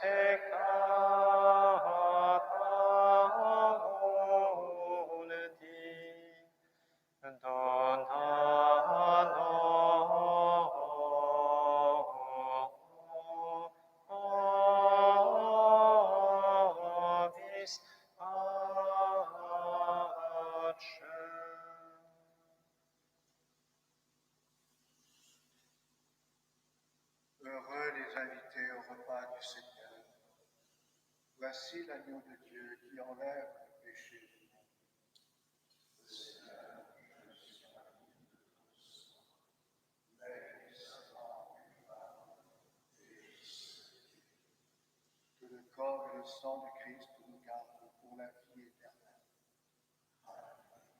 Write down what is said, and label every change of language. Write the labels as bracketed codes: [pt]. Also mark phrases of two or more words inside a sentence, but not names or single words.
[la] peccata mundi, dona nobis pacem. [fr] Heureux les invités au repas du Seigneur. Voici l'agneau de Dieu qui enlève le péché du monde. Que le corps et le sang du Christ nous gardent pour la vie éternelle. Amen.